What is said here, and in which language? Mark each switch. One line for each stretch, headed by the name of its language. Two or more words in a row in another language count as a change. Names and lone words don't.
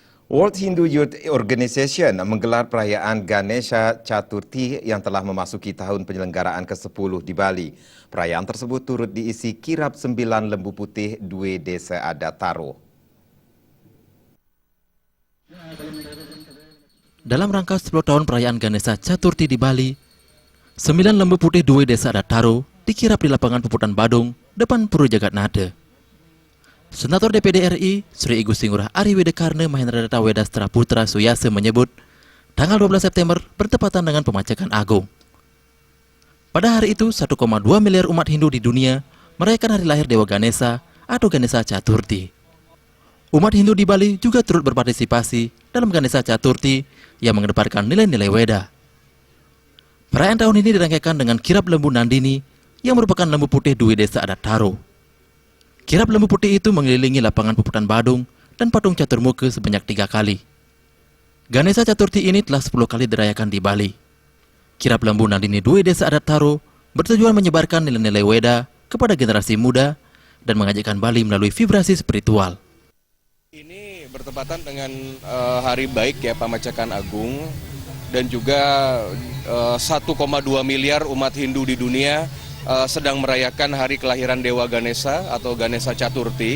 Indonesian: World Hindu Youth Organization menggelar perayaan Ganesha Chaturthi yang telah memasuki tahun penyelenggaraan ke-10 di Bali. Perayaan tersebut turut diisi kirap 9 lembu putih Due Desa Adat Taro. Dalam rangka 10 tahun perayaan Ganesha Chaturthi di Bali, 9 lembu putih Due Desa Adat Taro dikirap di lapangan Puputan Badung, depan Pura Jagatnada. Senator DPD RI, Sri Igu Singurah Ari Wedekarne Mahendrata Wedastra Putra Suyase menyebut, tanggal 12 September bertepatan dengan pemacakan agung. Pada hari itu, 1,2 miliar umat Hindu di dunia merayakan hari lahir Dewa Ganesha atau Ganesha Chaturthi. Umat Hindu di Bali juga turut berpartisipasi dalam Ganesha Chaturthi yang mengedepankan nilai-nilai Weda. Perayaan tahun ini dirangkaikan dengan kirap lembu Nandini yang merupakan lembu putih Due Desa Adat Taro. Kirap lembu putih itu mengelilingi lapangan Puputan Badung dan patung Caturmuka sebanyak 3 kali. Ganesha Chaturthi ini telah 10 kali dirayakan di Bali. Kirap lembu Nandini Due Desa Adat Taro bertujuan menyebarkan nilai-nilai Weda kepada generasi muda dan mengajakkan Bali melalui vibrasi spiritual. Ini bertepatan dengan hari baik ya Pamacakan Agung dan juga 1,2 miliar umat Hindu di dunia sedang merayakan hari kelahiran Dewa Ganesha atau Ganesha Chaturthi.